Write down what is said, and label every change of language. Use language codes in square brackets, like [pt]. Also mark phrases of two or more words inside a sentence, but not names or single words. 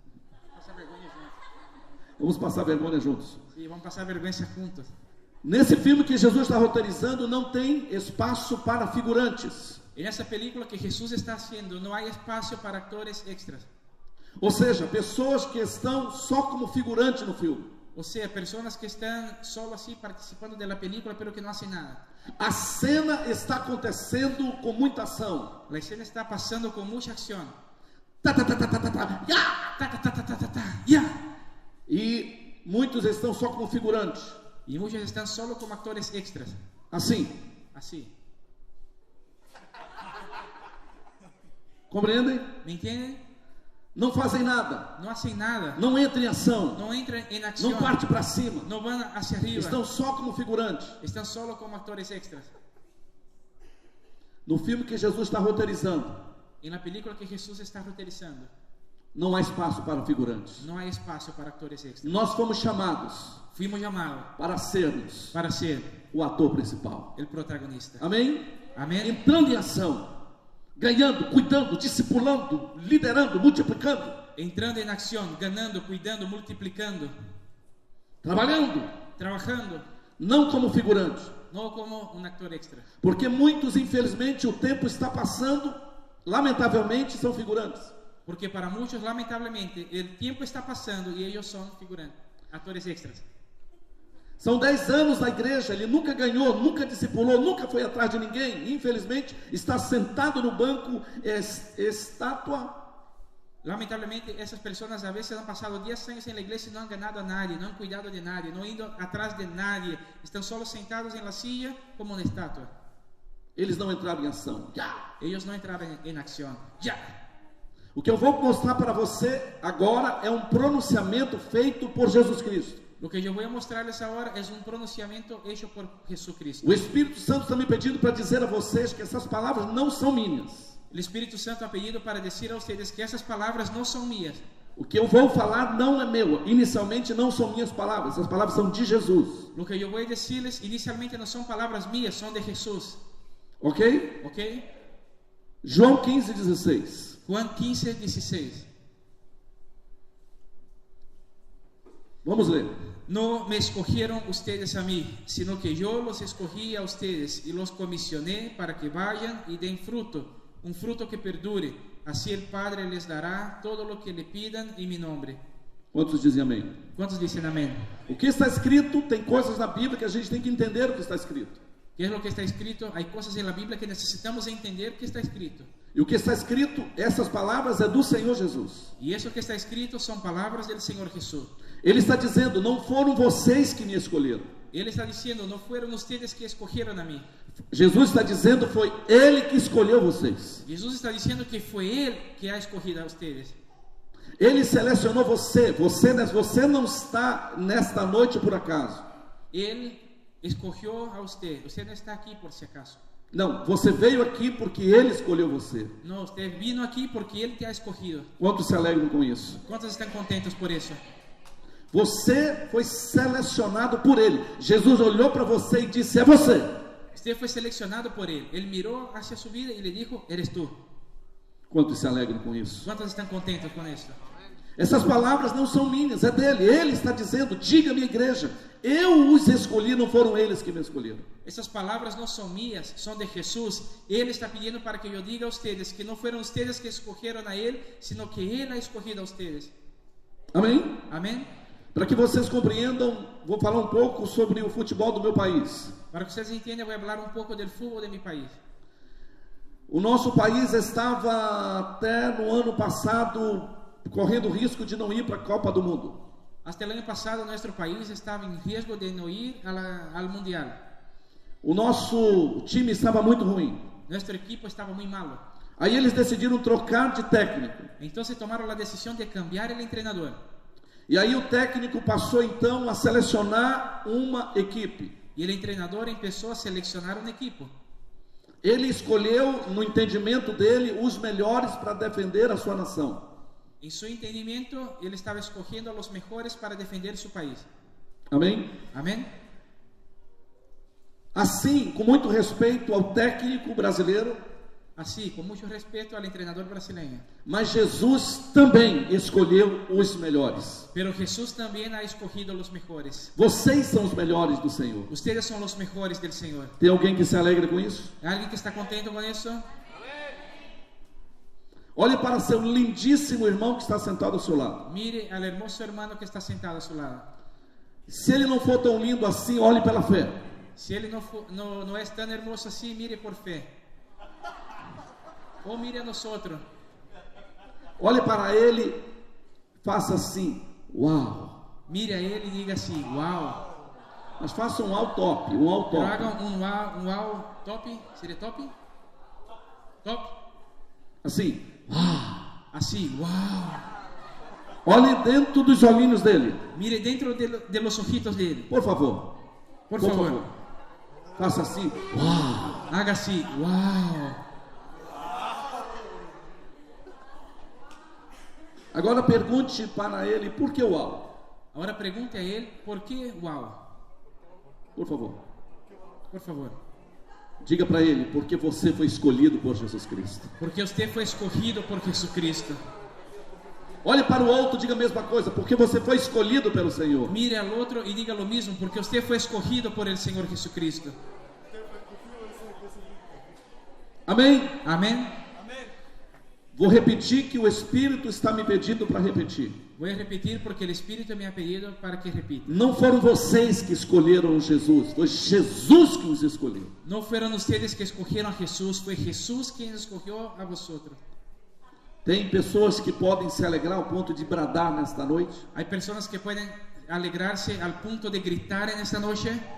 [es] Pasa vergüenza juntos. [pt] Vamos passar vergonha juntos. [es] Sí, vamos pasar vergüenza juntos. [pt] Nesse filme que Jesus está roteirizando, não tem espaço para figurantes. [es] En esa película que Jesús está haciendo, no hay espacio para actores extras. [pt] Ou seja, pessoas que estão só como figurante no filme. [es] O sea, personas que están solo así participando de la película, pero que no hacen nada. [pt] A cena está acontecendo com muita ação. [es] La escena está pasando con mucha acción. Tá, tá, tá, tá, tá, tá, tá. Ya! Ta, ta, ta, ta, ta, ta, ta, ya. [pt] E muitos estão só como figurantes. [es] Y muchos están solo como actores extras. [pt] Assim. [es] Así. [pt] Compreendem? [es] ¿Me entienden? [pt] Não fazem nada. [es] No hacen nada. [pt] Não entram em ação. [es] No entran en acción. [pt] Não parte para cima. [es] No van hacia arriba. [pt] Estão só como figurantes. [es] Están solo como actores extras. [pt] No filme que Jesus está roteirizando, [es] En la película que Jesús está roteirizando, [pt] não há espaço para figurantes. [es] no hay espacio para actores extras. [pt] Nós fomos chamados [es] Fuimos llamados [pt] para sermos [es] para ser [pt] o ator principal. [es] el protagonista. [pt] Amém? [es] Amén. [pt] Entrando em ação, ganhando, cuidando, discipulando, liderando, multiplicando, [es] Entrando en acción, ganando, cuidando, multiplicando, [pt] trabalhando, [es] trabajando, [pt] não como figurante. [es] no como un actor extra. [pt] Porque muitos, infelizmente, o tempo está passando, lamentavelmente, são figurantes. [es] Porque para muchos, lamentablemente, el tiempo está pasando y ellos son figurantes, actores extras. [pt] São 10 anos na igreja, ele nunca ganhou, nunca discipulou, nunca foi atrás de ninguém. Infelizmente, está sentado no banco, estátua. [es] Lamentablemente, esas personas a veces han pasado 10 años en la iglesia y no han ganado a nadie, no han cuidado de nadie, no han ido atrás de nadie. Están solo sentados en la silla como una estatua. [pt] Eles não entraram em ação. [es] Ellos no entraron en acción. Ya. [pt] O que eu vou mostrar para você agora é um pronunciamento feito por Jesus Cristo. [es] Lo que yo voy a mostrarles ahora es un pronunciamiento hecho por Jesucristo. [pt] O Espírito Santo está me pedindo para dizer a vocês que essas palavras não são minhas. [es] El Espíritu Santo ha pedido para decir a ustedes que esas palabras no son mías. [pt] O que eu vou falar não é meu. Inicialmente não são minhas palavras. Essas palavras são de Jesus. [es] Lo que yo voy a decirles inicialmente no son palabras mías, son de Jesús. [pt] Ok? [es] ¿Ok? [pt] João 15:16. [es] Juan 15:16. [pt] Vamos ler. [es] No me escogieron ustedes a mí, sino que yo los escogí a ustedes y los comisioné para que vayan y den fruto, un fruto que perdure. Así el Padre les dará todo lo que le pidan en mi nombre. [pt] Quantos dizem amém? [es] ¿Cuántos dicen amén? [pt] O que está escrito, tem coisas na Bíblia que a gente tem que entender o que está escrito. [es] ¿Qué es lo que está escrito? Hay cosas en la Biblia que necesitamos entender que está escrito. [pt] E o que está escrito, essas palavras é do Senhor Jesus. [es] Y eso que está escrito son palabras del Señor Jesús. [pt] Ele está dizendo, não foram vocês que me escolheram. [es] Él está diciendo, no fueron ustedes que escogieron a mí. [pt] Jesus está dizendo, foi Ele que escolheu vocês. [es] Jesús está diciendo que fue Él que ha escogido a ustedes. [pt] Ele selecionou você. Você não está nesta noite por acaso. [es] Él escogió a usted. Usted no está aquí por si acaso. [pt] Não, você veio aqui porque Ele escolheu você. [es] No, usted vino aquí porque Él te ha escogido. [pt] Quantos se alegram com isso? [es] ¿Cuántos están contentos por eso? [pt] Você foi selecionado por Ele. Jesus olhou para você e disse, é você. [es] Usted fue seleccionado por Él. Él miró hacia su vida y le dijo, eres tú. [pt] Quantos se alegram com isso? [es] ¿Cuántos están contentos con eso? [pt] Essas palavras não são minhas, é dele. Ele está dizendo, diga minha igreja, eu os escolhi, não foram eles que me escolheram. [es] Esas palabras no son mías, son de Jesús. Él está pidiendo para que yo diga a ustedes que no fueron ustedes que escogieron a Él, sino que Él ha escogido a ustedes. [pt] Amém? [es] Amén. [pt] Para que vocês compreendam, vou falar um pouco sobre o futebol do meu país. [es] Para que ustedes entiendan, voy a hablar un poco del fútbol de mi país. [pt] O nosso país estava até no ano passado correndo o risco de não ir para a Copa do Mundo. [es] Hasta el año pasado nuestro país estaba en riesgo de no ir al Mundial. [pt] O nosso time estava muito ruim. [es] Nuestro equipo estaba muy malo. [pt] Aí eles decidiram trocar de técnico. [es] Entonces tomaron la decisión de cambiar el entrenador. [pt] E aí o técnico passou então a selecionar uma equipe. [es] Y el entrenador empezó a seleccionar un equipo. [pt] Ele escolheu, no entendimento dele, os melhores para defender a sua nação. [es] En su entendimiento, él estaba escogiendo a los mejores para defender su país. [pt] Amém? [es] Amén. [pt] Assim, com muito respeito ao técnico brasileiro, [es] Así, con mucho respeto al entrenador brasileño. [pt] mas Jesus também escolheu os melhores. [es] Pero Jesús también ha escogido los mejores. [pt] Vocês são os melhores do Senhor. [es] Ustedes son los mejores del Señor. [pt] Tem alguém que se alegre com isso? [es] ¿Alguien que está contento con eso? [pt] Olhe para seu lindíssimo irmão que está sentado ao seu lado. [es] Mire al hermoso hermano que está sentado a su lado. [pt] Se ele não for tão lindo assim, olhe pela fé. [es] Si él no es tan hermoso así, mire por fe. O mire a nosotros. [pt] Olhe para ele, faça assim, uau. [es] Mire a él y diga así, wow. [pt] Mas faça um au top, um au [es] Pero top. haga un wow top. ¿Sería top? Top. [pt] Assim, [es] Así, wow. [pt] olhe dentro dos olhinhos dele, [es] Mire dentro de los ojitos de él. [pt] por favor. [es] Por favor. [pt] Faça assim, uau. [es] Haga así, wow. [pt] Agora pergunte para ele por que uau. [es] Ahora pregunte a él, ¿por qué wow? [pt] Por favor. [es] Por favor. [pt] Diga para ele, porque você foi escolhido por Jesus Cristo. [es] Porque usted fue escogido por Jesucristo. [pt] Olhe para o outro, diga a mesma coisa, porque você foi escolhido pelo Senhor. [es] Mire al otro y diga lo mismo, porque usted fue escogido por el Señor Jesucristo. [pt] Amém? [es] Amén. [pt] Vou repetir que o Espírito está me pedindo para repetir. [es] Voy a repetir porque el Espíritu me ha pedido para que repita. [pt] Não foram vocês que escolheram Jesus, foi Jesus que os escolheu. [es] No fueron ustedes que escogieron a Jesús, fue Jesús quien escogió a vosotros. [pt] Tem pessoas que podem se alegrar ao ponto de bradar nesta noite. [es] Hay personas que pueden alegrarse al punto de gritar en esta noche.